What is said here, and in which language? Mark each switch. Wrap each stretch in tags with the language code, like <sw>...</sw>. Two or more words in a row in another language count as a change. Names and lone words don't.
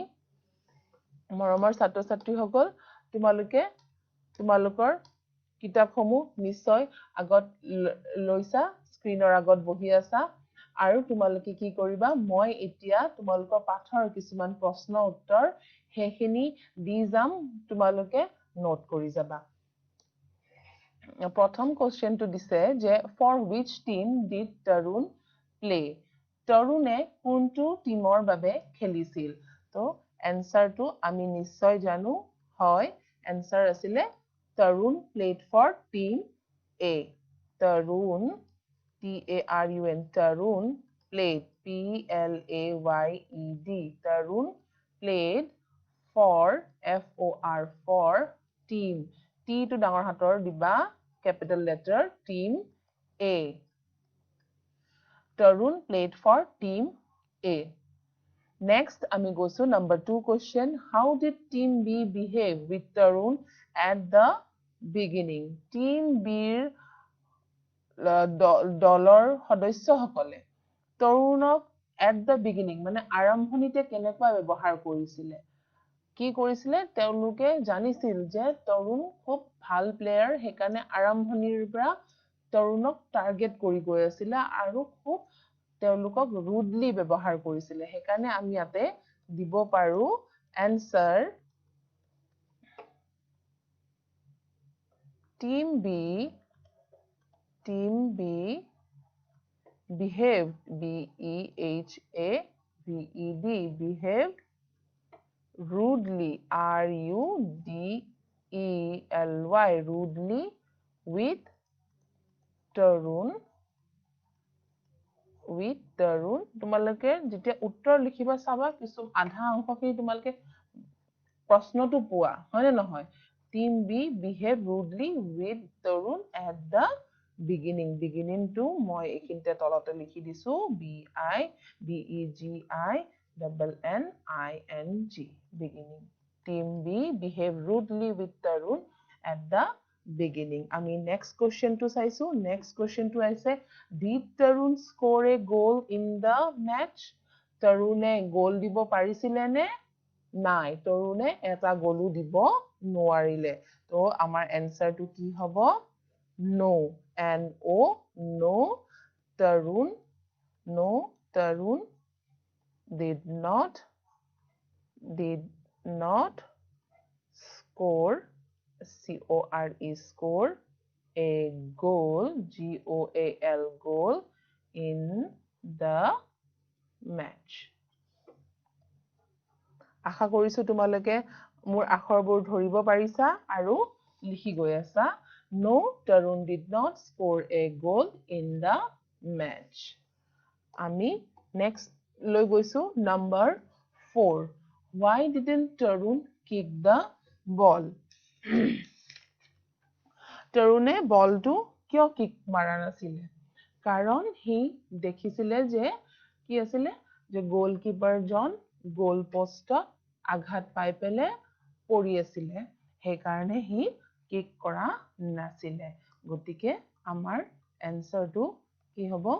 <as>মৰমৰ ছাত্ৰ ছাত্ৰী সকল তোমালোকে তোমালোকৰ কিতাপসমূহ নিশ্চয় আগত লৈছা স্ক্ৰিনৰ আগত বহি আছা আৰু তোমালোকে কি কৰিবা মই এতিয়া তোমালোকৰ পাঠৰ কিছুমান প্ৰশ্ন উত্তৰ হেখিনি দি যাম তোমালোকে নোট কৰি যাবা প্ৰথম কোশ্চেনটো দিছে যে</as> <en>for which team did Tarun play</en> <as>তৰুণে কোনটো টিমৰ বাবে খেলিছিল তো এনসাৰটো আমি নিশ্চয় জানো হয় এনসাৰ আছিলে</as> <en>Tarun played for team A Tarun T-A-R-U-N Tarun played P-L-A-Y-E-D Tarun played for F-O-R for team T to</en> <as>ডাঙৰ হাতৰ দিবা</as> <en>capital letter team A Tarun played for team A. Next,</en> <as>আমি গৈছো</as> <en>number 2 question. How did team B behave with Tarun at the beginning.</en> <as>Team Bৰ দলৰ সদস্যসকলে তৰুণক</as> <en>at the beginning</en> <as>মানে আৰম্ভণিতে কেনেকৈ ব্যৱহাৰ কৰিছিলে কি কৰিছিলে তেওঁলোকে জানিছিল যে তৰুণ খুব ভাল প্লেয়াৰ হেকাৰণে আৰম্ভণিৰ পৰা তৰুণক টাৰ্গেট কৰি গৈ আছিল আৰু খুব তেওঁলোকক ৰুডলি ব্যৱহাৰ কৰিছিলে হেকাৰণে আমি ইয়াতে দিব পাৰো answer</as> <en>Team B behaved behaved rudely rudely with Tarun তোমালোকে</en> <as>যেতিয়া উত্তৰ লিখিবা চাবা কিছু আধা অংশখিনি তোমালোকে প্ৰশ্নটো পোৱা হয়নে নহয়</as> <en>Team B behave rudely with Tarun at the beginning</en> <as>to মই এখিনতে তলতে লিখি দিছো</as> <en>BEGINNING beginning Team B behave rudely with Tarun at the beginning</en> <as>আমি</as> <en>next question</en> <as>to চাইছো</as> <en>next question</en> <as>to আইছে</as> <en>did Tarun score a goal in the match</en> <as>Tarune goal দিব পাৰিছিলে নে নাই তৰুণে এটা গলু দিব নোৱাৰিলে তো আমাৰ এনসাৰটো কি হ'ব</as> <en>no no Tarun did not score score a goal goal in the match</en> <as>আশা কৰিছো তোমালোকে মোৰ আখৰবোৰ ধৰিব পাৰিছা আৰু লিখি গৈ আছা</as> <en>No Tarun did not score a goal in the match</en> <as>আমি next লৈ গৈছো</as> <en>number 4 Why didn't Tarun kick the ball</en> <as>Tarune বলটো কিয় কিক মাৰা নাছিলে কাৰণ হি দেখিছিলে যে কি আছিল যে গোলকিপাৰ জন গোল পোষ্টত আঘাত পাই পেলে পৰি আছিল সেই কাৰণে হি কিক কৰা নাছিলে গটিকে আমাৰ এনসাৰটো কি হ'ব</as>